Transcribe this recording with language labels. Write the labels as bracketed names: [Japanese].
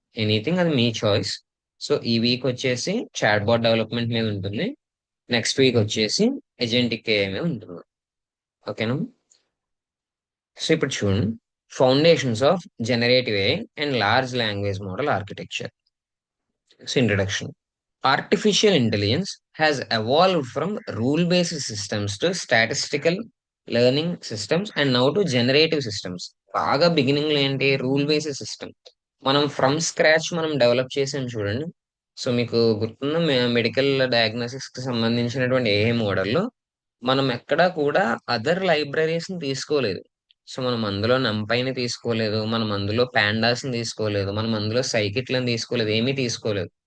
[Telugu] Anything అది మీ choice. So ఈ week వచ్చేసి చాట్ బాట్ డెవలప్మెంట్ మీద ఉంటుంది. నెక్స్ట్ వీక్ వచ్చేసి ఎజెంటిక్ ఏఐ మీద ఉంటుంది. ఓకేనా? [English] so [Telugu] ఇప్పుడు చూడండి, [English] Foundations of generative AI and large language model architecture. So introduction. Artificial intelligence has evolved from rule-based systems to statistical learning systems and now to generative systems. [Telugu] బాగా beginning లో ఏంటి, rule based system మనం from scratch మనం develop చేసాం చూడండి. So మీకు గుర్తున్న medical diagnosis కి సంబంధించినటువంటి ఏ మోడల్లో మనం ఎక్కడా కూడా అదర్ లైబ్రరీస్ ని తీసుకోలేదు. సో మనం అందులో నంపైని తీసుకోలేదు, మనం అందులో పాండాస్ ని తీసుకోలేదు, మనం అందులో సైకిట్లను తీసుకోలేదు, ఏమీ తీసుకోలేదు.